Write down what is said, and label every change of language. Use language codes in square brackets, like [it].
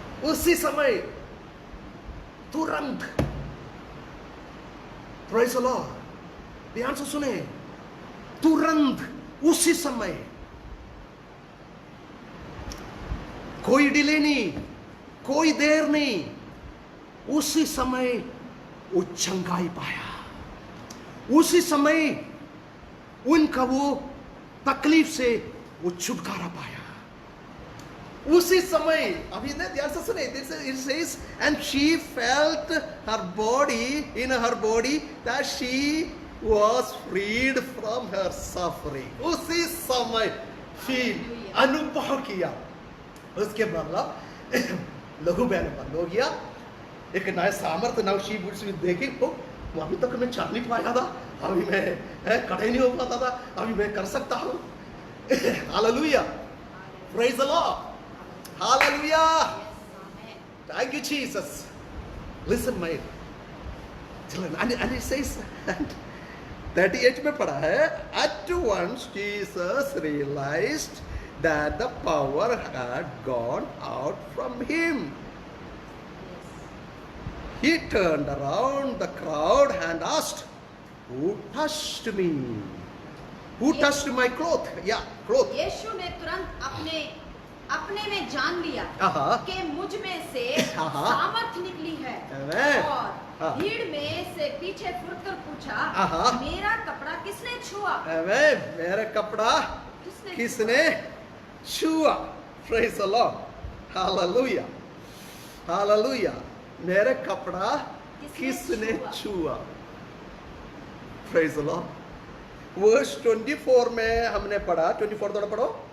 [hi] उसी समय तुरंत, [en] praise the lord, [hi] ध्यान से सुने, तुरंत उसी समय, कोई डिले नहीं, कोई देर नहीं, उसी समय वो चंगाई पाया। उसी समय उनका वो तकलीफ से वो छुटकारा पाया। उसी समय, अभी ने ध्यान से सुने, [en] it says, and she felt her body, in her body, that she was freed from her suffering. [hi] उसी समय फील, अनुभव किया। उसके मतलब लघु बहन बंद हो गया, एक नया सामर्थ्य, नव शी देखे, अभी तक मैं चल नहीं पाया था, अभी मैं खड़े नहीं हो पाता था, अभी मैं कर सकता हूँ। [en] Hallelujah, praise the lord, hallelujah, thank you Jesus. Listen my children, and it says [hi] 38 में पढ़ा है, [en] at once Jesus realized that the power had gone out from him. He turned around the crowd and asked, who touched me? Who touched my cloth? Yeah, cloth. [hi] यीशु ने तुरंत अपने में जान लिया कि मुझ में से सामर्थ निकली है, और भीड़ में से पीछे मुड़कर पूछा, मेरा कपड़ा किसने छुआ? मेरा कपड़ा किसने छुआ? [en] Praise the Lord, Hallelujah, Hallelujah, [hi] मेरा कपड़ा किसने छुआ? [en] Praise the Lord. [hi] Verse 24 में हमने पढ़ा, 24 थोड़ा पढ़ो।